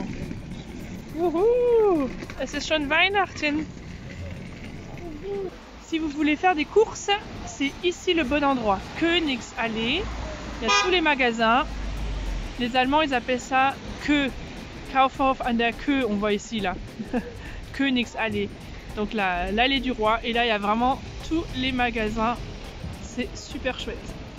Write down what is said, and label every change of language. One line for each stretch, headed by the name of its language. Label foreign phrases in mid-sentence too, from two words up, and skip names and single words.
German: Wouhou! Es ist schon Weihnachten.
French: Si vous voulez faire des courses, c'est ici le bon endroit. Königsallee. Il y a tous les magasins. Les Allemands, ils appellent ça Kö.
German: Kaufhof an der Kö,
French: on voit ici là. Königsallee. Donc l'allée du roi. Et là, il y a vraiment tous les magasins. C'est super chouette.